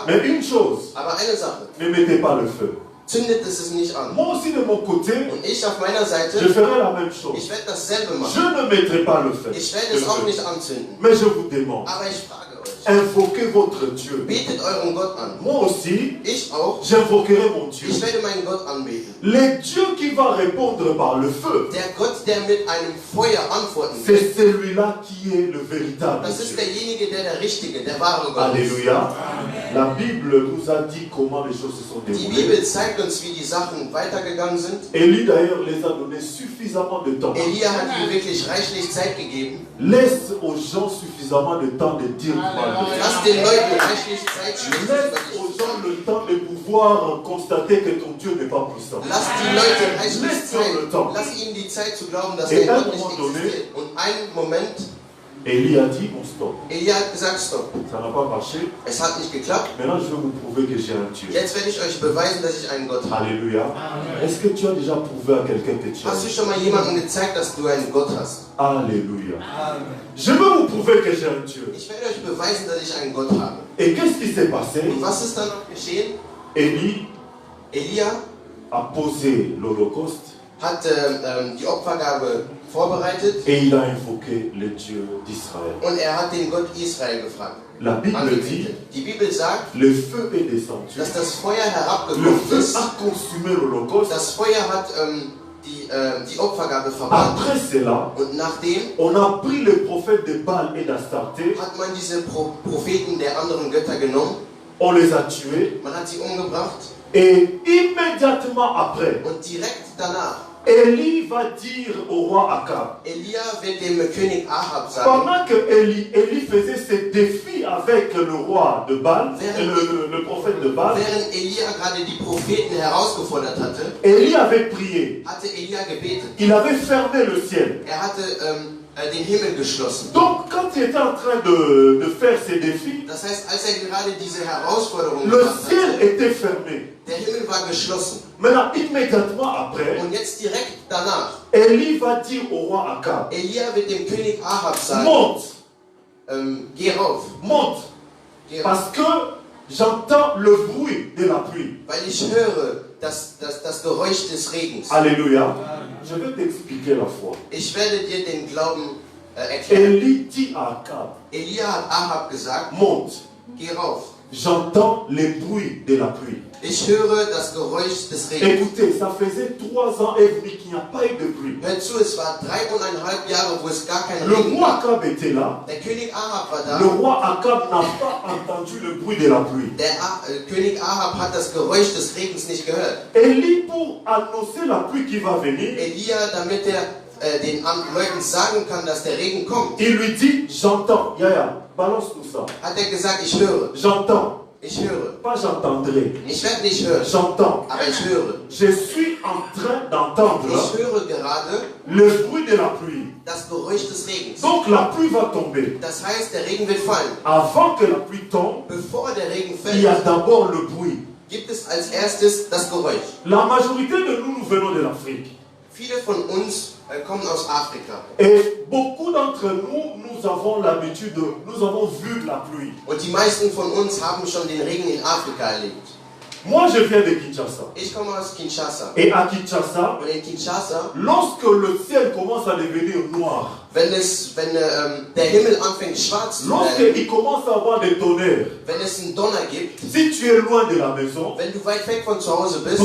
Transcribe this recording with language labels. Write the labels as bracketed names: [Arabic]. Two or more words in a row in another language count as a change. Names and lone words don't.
[French] Mais une chose, [German] Aber eine Sache, [French] ne mettez pas le feu. [German] zündet es nicht an. [French] Moi aussi de mon côté, [German] Und ich auf meiner Seite, [French] je ferai la même chose. [German] ich werde dasselbe [French] Je [German] machen. [French] ne mettrai pas le feu. [German] Ich werde [French] le [German] es auch [French] feu. [German] nicht anzünden. [French] Mais je vous demande, [German] Aber ich frage euch, [French] invoquez votre Dieu. [German] betet euren Gott an. [French] Moi aussi, [German] Ich auch. [French] j'invoquerai mon Dieu. [German] Ich werde meinen Gott anbeten. [French] Le Dieu qui va répondre par le feu, [German] Der Gott, der mit einem Feuer antworten [French] c'est [German] wird, [French] celui-là qui est le véritable [German] das ist [French] Dieu. [German] derjenige, der richtige, der wahre Gott ist. [French] Alléluia. La Bible nous a dit comment les choses se sont [German] Die [French] déroulées. [German] Bibel zeigt uns, wie die Sachen weitergegangen sind. [French] Élie d'ailleurs les a donné suffisamment de temps. [German] Elia hat ihm wirklich reichlich Zeit gegeben. [French] Laisse aux gens suffisamment de temps de dire du mal [German] Lass den Leuten reichlich Zeit schließen. [French] Laisse aux gens le temps de pouvoir constater que ton Dieu n'est pas puissant. [German] Lass die Leute reichlich [French] Laisse-leur le temps. [German] Zeit. Lass ihnen die Zeit zu glauben, dass [French] Et [German] der [French] à un [German] Gott nicht [French] moment donné, [German] existiert. Und einen Moment, [French] Élie a dit, on stop. [German] Elia hat gesagt, stopp. [French] Ça n'a pas marché. [German] Es hat nicht geklappt. [French] Maintenant, je vais vous prouver que j'ai un Dieu. [German] Jetzt werde ich euch beweisen, dass ich einen Gott habe. [French] Alléluia. Est-ce que tu as déjà prouvé à quelqu'un que tu as [German] Hast du schon mal jemandem gezeigt, dass du einen Gott hast? [French] Alléluia. Je veux vous prouver que j'ai un Dieu. [German] Ich werde euch beweisen, dass ich einen Gott habe. [French] Et qu'est-ce qui s'est passé? [German] Und was ist dann noch geschehen? [French] Élie [German] Elia [French] a posé l'Holocauste [German] hat die Opfergabe vorbereitet [French] et il a invoqué le Dieu d'Israël. [German] und er hat den Gott Israel gefragt. [French] La Bible dit, [German] Angebetet. Die Bibel sagt, [French] le feu est descendu. [German] dass das Feuer [French] Le [German] herabgekommen [French] feu [German] ist. [French] a consumé l'Holocauste. [German] Das Feuer hat die Opfergabe verbrannt. [French] Après cela, [German] Und nachdem [French] on a pris les prophètes de Baal et d'Astarté, [German] hat man diese Propheten der anderen Götter genommen, [French] on les a tués [German] man hat sie umgebracht [French] et immédiatement après, [German] und direkt danach, [French] Élie va dire au roi Akab, [German] Elia wird dem König Ahab sagen, [French] pendant que Élie faisait ses défis avec le roi de Baal, le prophète de Baal, [German] während Elia gerade die Propheten herausgefordert hatte, [French] Élie avait prié, [German] hatte Elia gebetet. [French] il avait fermé le ciel. [German] Er hatte den Himmel geschlossen. [French] Donc quand il était en train de faire ses défis, [German] Das heißt, als er gerade diese Herausforderung [French] le [German] gemacht [French] ciel [German] hatte, [French] était fermé. [German] der Himmel war geschlossen. [French] Maintenant, immédiatement après, [German] Und jetzt direkt danach, [French] Élie va dire au roi Akab, [German] Elia wird dem König Ahab sagen, [French] monte, [German] geh rauf, [French] monte, [German] geh rauf, [French] parce que j'entends le bruit de la pluie. [German] weil ich höre das Geräusch des Regens. [French] Alléluia. Je vais t'expliquer la foi. [German] Ich werde dir den Glauben erklären. [French] Élie dit à Akab, [German] Elia hat Ahab gesagt, [French] monte, [German] geh rauf. [French] j'entends les bruits de la pluie. [German] Ich höre das Geräusch des Regens. [French] Écoutez, ça faisait 3 ans et demi qu'il n'y a pas eu de pluie. [German] Hör zu, es war 3,5 Jahre, wo es gar keinen [French] Le [German] Regen [French] roi [German] gab. [French] Akab était là. [German] Der König Ahab war [French] Le [German] da. [French] roi Akab n'a pas entendu le bruit de la pluie. [German] Der König Ahab hat das Geräusch des Regens nicht gehört. [French] Élie, pour annoncer la pluie qui va venir, [German] Elia, damit er den Leuten sagen kann, dass der Regen kommt, [French] il lui dit, j'entends. Yaya, balance tout ça. [German] hat er gesagt, ich höre, [French] J'entends. [German] ich höre. [French] Pas j'entendrai. [German] Ich werde nicht hören, [French] J'entends. [German] aber ich höre. [French] Je suis en train d'entendre [German] Ich höre gerade [French] le bruit de la pluie. [German] das Geräusch des Regens. [French] Donc la pluie va tomber. [German] Das heißt, der Regen wird fallen. [French] Avant que la pluie tombe, [German] Bevor der Regen [French] il y a [German] fällt, [French] d'abord le bruit. [German] gibt es als erstes das Geräusch. [French] La majorité de nous, nous venons de l'Afrique. [German] Viele von uns kommen aus Afrika. [French] Et beaucoup d'entre nous, nous avons l'habitude, nous avons vu la pluie. [German] Und die meisten von uns haben schon den Regen in Afrika erlebt. [French] Moi, je viens de Kinshasa. [German] Ich komme aus Kinshasa. [French] Et à Kinshasa, [German] Und in Kinshasa, [French] lorsque le ciel commence à devenir noir, [German] wenn der Himmel anfängt schwarz zu werden, [French] lorsqu'il commence à avoir des tonnerres, [German] wenn es einen Donner gibt, [French] si tu es loin de la maison, [German] wenn du weit weg von zu Hause bist,